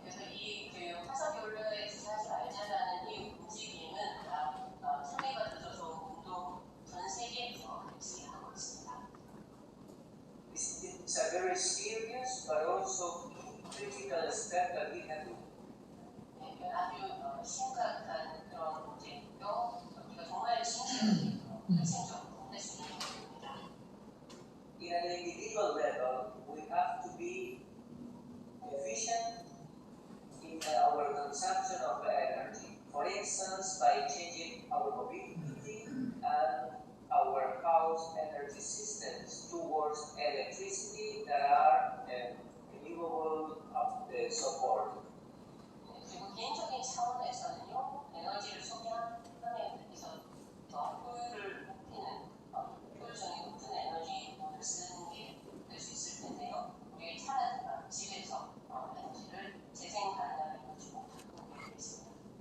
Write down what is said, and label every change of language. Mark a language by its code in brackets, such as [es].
[ko] 그래서 이 화석 연료에 투자하지 말자라는 이 움직임은 다 참여가 늦어서 운동 전 세계에서 같이 하고 있습니다. [en] This is a very serious but also critical step that we can do. [ko] 아주 심각한 그런 문제이고요. 우리가 정말 핵심적으로 할 수 있는 부분입니다. [en] In an individual level, we have to be efficient in our consumption of energy. For instance, by changing our mobility and our house energy systems towards electricity that are renewable support. [ko] 그리고 개인적인 차원에서는요, 에너지를 소비하는 데 대해서 더 효율을 높이는, 효율성이 높은 에너지를 쓰는 게 될 수 있을 텐데요. 우리의 차라든가 집에서 에너지를 재생 가능한 에너지로 바꾸는 게 있습니다.